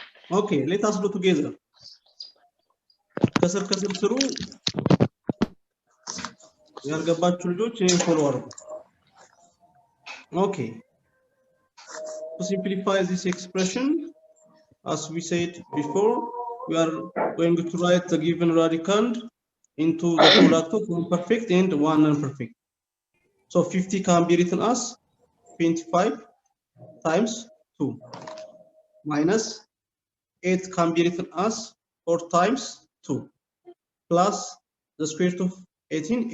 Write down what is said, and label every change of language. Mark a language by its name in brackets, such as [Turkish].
[English] Okay, let us do together. [Amharic] ከስር ስሩ ያልገባችሁ ልጆች ይሄን ፎሎ አድርጉ። Okay. [English] To simplify this expression, as we said before, we are going to write the given radicand into the product of one perfect and one non-perfect. So 50 can be written as 25 times 2 minus 8 can be written as 4 times 2 plus the square root of 18.